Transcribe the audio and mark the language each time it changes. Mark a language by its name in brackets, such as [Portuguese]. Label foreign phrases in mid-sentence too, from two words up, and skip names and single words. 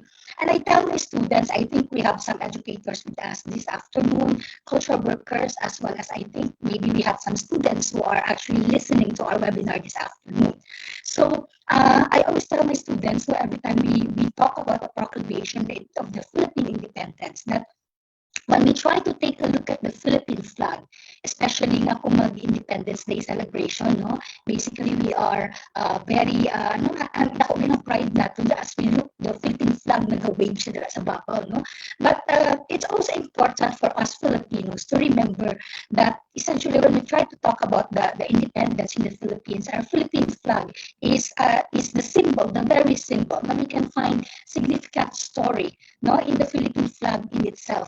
[English] And I tell my students, I think we have some educators with us this afternoon, cultural workers, as well as I think maybe we have some students who are actually listening to our webinar this afternoon. So I always tell my students, so every time we talk about the proclamation of the Philippine independence, that when we try to take a look at the Philippine flag, especially [Hiligaynon] nga kung mag-Independence [English] Day celebration, no? Basically, we are very, [Hiligaynon] dako ng pride natin [English] as we look the Philippine flag [Hiligaynon] nag-wave siya sa babaw, no? [English] But it's also important for us Filipinos to remember that essentially when we try to talk about the independence in the Philippines, our Philippine flag is the symbol, the very symbol. Now we can find significant story, no, in the Philippine flag in itself.